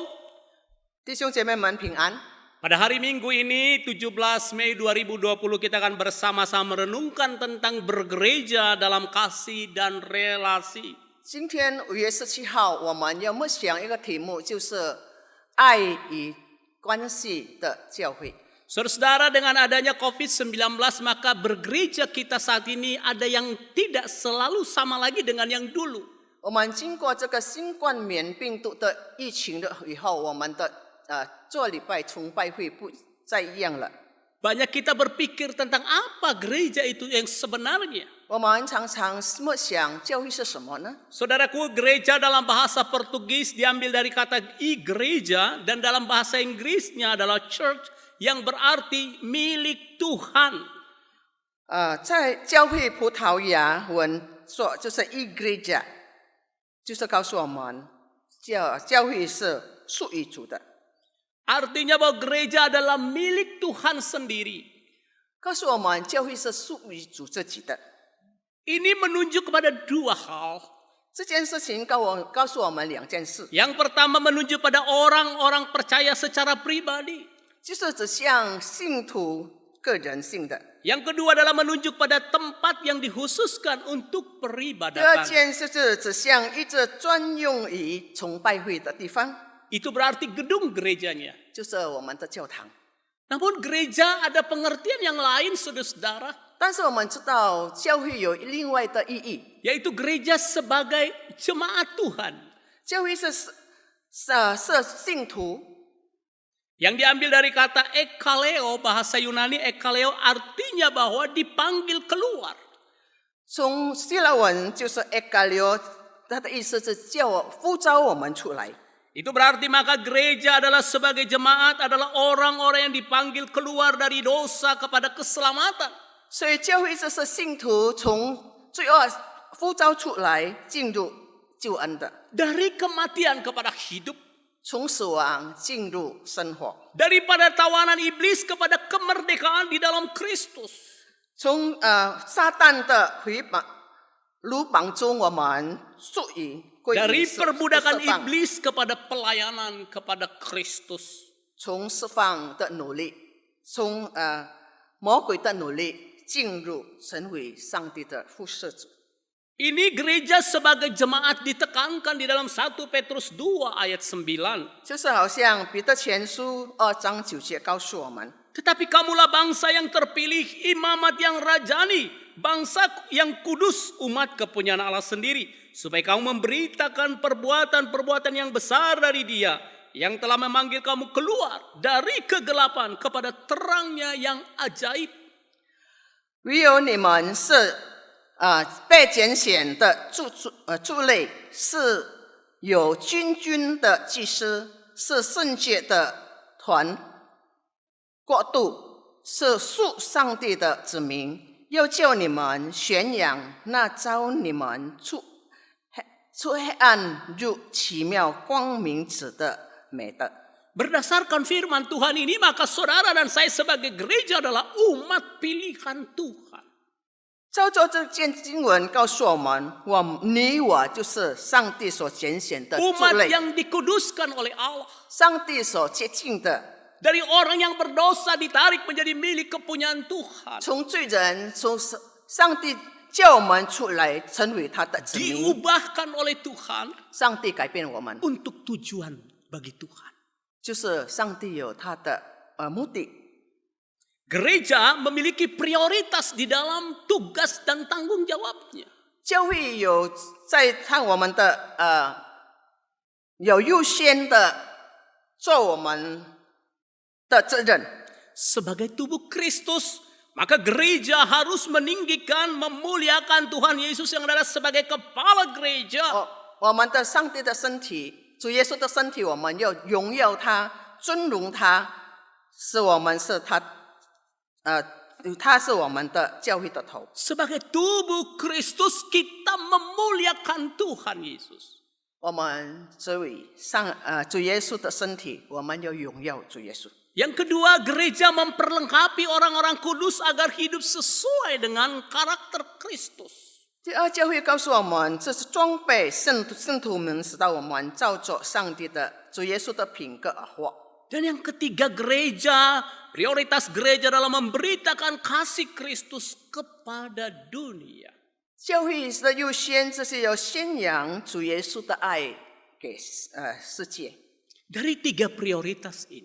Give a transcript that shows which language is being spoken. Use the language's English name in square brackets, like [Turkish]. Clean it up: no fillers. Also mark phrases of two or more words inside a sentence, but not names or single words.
[Chinese] 弟兄姐妹们平安。 [Indonesian] Pada hari Minggu ini 17 Mei 2020 kita akan bersama-sama merenungkan tentang bergereja dalam kasih dan relasi. [Chinese] 今天5月17号，我们要默想一个题目，就是爱与关系的教会。 [Indonesian] Saudara-saudara, dengan adanya COVID-19 maka bergereja kita saat ini ada yang tidak selalu sama lagi dengan yang dulu. [Chinese] 我们经过这个新冠免病毒的疫情的以后，我们的做礼拜崇拜会不再一样了。 [Indonesian] Banyak kita berpikir tentang apa gereja itu yang sebenarnya. [Chinese] 我们常常默想教会是什么呢？ [Indonesian] Saudaraku, gereja dalam bahasa Portugis diambil dari kata igreja dan dalam bahasa Inggrisnya adalah church yang berarti milik Tuhan. [Chinese] 在教会葡萄牙文说就是 igreja， 就是告诉我们教会是属于主的， [Indonesian] Artinya bahwa gereja adalah milik Tuhan sendiri. [Chinese] 告诉我们教会是属于主自己的。 [Indonesian] Ini menunjuk kepada dua hal. [Chinese] 这件事情告诉我们两件事， [Indonesian] Yang pertama menunjuk pada orang-orang percaya secara pribadi. [Chinese] 就是指向信徒个人性的。 [Indonesian] Yang kedua adalah menunjuk pada tempat yang dikhususkan untuk [Chinese] 第二 [Indonesian] peribadatan. [Chinese] 件事是指向一个专用于崇拜会的地方， [Indonesian] Itu berarti gedung gerejanya. [Chinese] 就是我们的教堂。 [Indonesian] Namun gereja ada pengertian yang lain, saudara-saudara. [Chinese] 但是我们知道教会有另外的意义， [Indonesian] Yaitu gereja sebagai jemaat Tuhan. [Chinese] 教会是信徒 [Indonesian] Yang diambil dari kata ekaleo, bahasa Yunani ekaleo artinya bahwa dipanggil keluar. [Chinese] 从希腊文就是 ekalio， 它的意思是呼召我们出来。 [Indonesian] Itu berarti maka gereja adalah sebagai jemaat adalah orang-orang yang dipanggil keluar dari dosa kepada keselamatan. [Chinese] 所以教会就是信徒从罪恶呼召出来，进入救恩的， [Indonesian] Dari kematian kepada hidup. [Chinese] 从死亡进入生活， [Indonesian] Daripada tawanan iblis kepada kemerdekaan di dalam Kristus. [Chinese] 从撒旦的鲁绑中我们属于归于 [Indonesian] Dari [Chinese] 释 [Indonesian] perbudakan [Chinese] 放， [Indonesian] iblis kepada pelayanan kepada Kristus. [Chinese] 从释放的努力，从魔鬼的努力进入成为上帝的服侍者。 [Indonesian] Ini gereja sebagai jemaat ditekankan di dalam 1 Petrus 2 ayat 9. [Chinese] 就是好像彼得前书2章9节告诉我们， [Indonesian] Tetapi kamulah bangsa yang terpilih, imamat yang rajani, bangsa yang kudus, umat kepunyaan Allah sendiri. Supaya kamu memberitakan perbuatan-perbuatan yang besar dari Dia, yang telah memanggil kamu keluar dari kegelapan kepada terangnya yang ajaib. [Chinese] 唯有你们是被拣选的族类，是有君的祭司，是圣洁的国度，是属上帝的子民，又叫你们宣扬那召你们出黑暗入奇妙光明者的美德。 [Indonesian] Berdasarkan firman Tuhan ini, maka saudara dan saya sebagai gereja adalah umat pilihan Tuhan. [Chinese] 照着这件经文告诉我们，你我就是上帝所拣选的族 [Indonesian] Umat [Chinese] 类， [Indonesian] yang dikuduskan oleh Allah. [Chinese] 上帝所接近的， [Indonesian] Dari orang yang berdosa ditarik menjadi milik kepunyaan Tuhan. [Chinese] 从罪人，从上帝叫我们出来，成为他的子民。 [Indonesian] Diubahkan oleh Tuhan [Chinese] 上帝改变我们， [Indonesian] untuk tujuan bagi Tuhan. [Chinese] 就是上帝有他的目的。 [Indonesian] Gereja memiliki prioritas di dalam tugas dan tanggung jawabnya. [Chinese] 教会有在我们的有优先的做我们的责任。 [Indonesian] Sebagai tubuh Kristus, maka gereja harus meninggikan, memuliakan Tuhan Yesus yang adalah sebagai kepala gereja. [Chinese] 我们的上帝的身体，主耶稣的身体，我们要荣耀他，尊荣他，是我们是他是我们的教会的头。 [Indonesian] Sebagai tubuh Kristus, kita memuliakan Tuhan Yesus. [Chinese] 我们作为主耶稣的身体，我们要荣耀主耶稣。 [Indonesian] Yang kedua, gereja memperlengkapi orang-orang kudus agar hidup sesuai dengan karakter Kristus. [Chinese] 第二，教会告诉我们，这是装备圣徒们，使到我们照着上帝的主耶稣的品格而活。 [Indonesian] Dan yang ketiga, gereja, prioritas gereja adalah memberitakan kasih Kristus kepada dunia. [Chinese] 教会的优先就是要宣扬主耶稣的爱给世界。 [Indonesian] Dari tiga prioritas ini,